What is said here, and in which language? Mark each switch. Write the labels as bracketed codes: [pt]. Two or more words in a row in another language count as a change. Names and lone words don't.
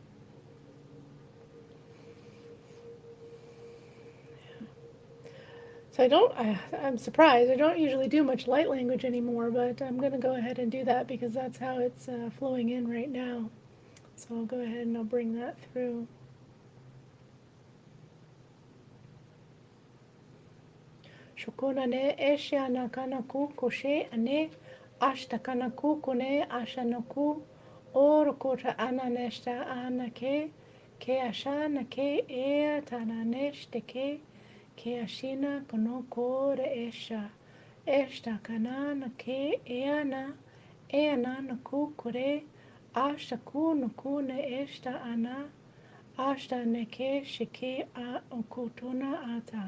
[en] So I'm surprised. I don't usually do much light language anymore, but I'm going to go ahead and do that because that's how it's flowing in right now. So I'll go ahead and I'll bring that through. Shukuna ne esha nakanaku koshe ane ashtakanaku kone ashanaku or kota ananeshta anake ke ashana ke ea tananeshte ke ashina konoko re esha eshta kanana ke eana naku kore ashtaku naku ne eshta ana ashta neke shike a okutuna ata.